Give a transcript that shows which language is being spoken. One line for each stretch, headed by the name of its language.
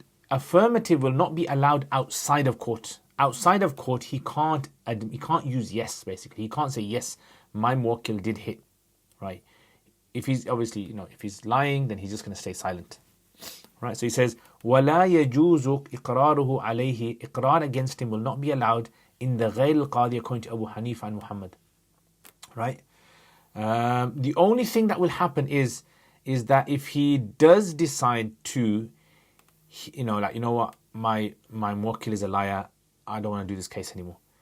English: affirmative will not be allowed outside of court. Outside of court, he can't use yes, basically. He can't say, yes, my muwakkil did hit, right? If he's obviously, if he's lying, then he's just going to stay silent. Right? So he says,
Arabic: وَلَا يَجُوزُ إِقْرَارُهُ عَلَيْهِ.
English: Iqrar against him will not be allowed in the
Arabic: غَيْرِ الْقَاضِي
English: according to Abu Hanifa and Muhammad. Right? The only thing that will happen is that if he does decide to, what, my muwakkil is a liar, I don't want to do this case anymore.